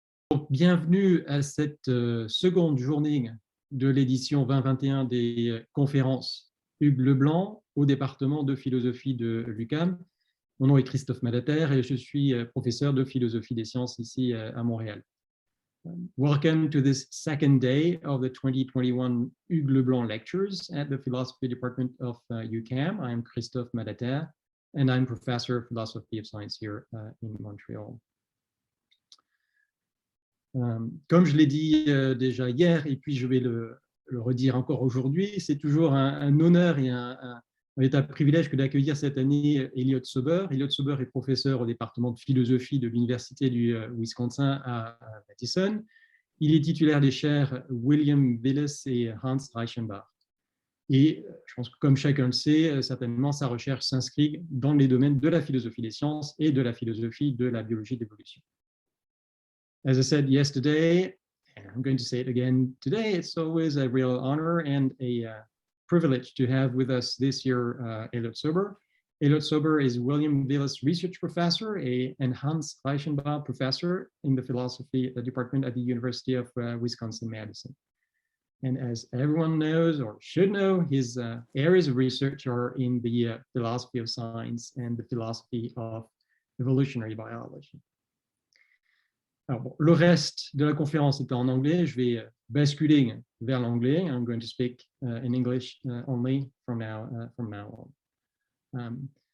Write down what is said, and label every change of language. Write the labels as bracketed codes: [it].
[fr] Donc, bienvenue à cette seconde journée de l'édition 2021 des conférences Hugues-Leblanc au département de philosophie de l'UQAM. Mon nom est Christophe Malaterre et je suis professeur de philosophie des sciences ici à Montréal. [en] Welcome to this second day of the 2021 Hugues-Leblanc lectures at the philosophy department of UQAM. I'm Christophe Malaterre and I'm professor of philosophy of science here in Montreal. [fr] Comme je l'ai dit déjà hier, et puis je vais le redire encore aujourd'hui, c'est toujours un honneur et un véritable privilège que d'accueillir cette année Elliott. Elliott est professeur au département de philosophie de l'Université du Wisconsin à Madison. Il est titulaire des chaires William Willis et Hans Reichenbach. Et je pense que comme chacun le sait, certainement sa recherche s'inscrit dans les domaines de la philosophie des sciences et de la philosophie de la biologie d'évolution. [en] As I said yesterday, and I'm going to say it again today, it's always a real honor and a privilege to have with us this year Elliott. Elliott is William Willis Research Professor and Hans Reichenbach Professor in the Philosophy Department at the University of Wisconsin-Madison. And as everyone knows or should know, his areas of research are in the philosophy of science and the philosophy of evolutionary biology. [fr] Alors bon, le reste de la conférence est en anglais. Je vais basculer vers l'anglais. [en] I'm going to speak in English only from now on.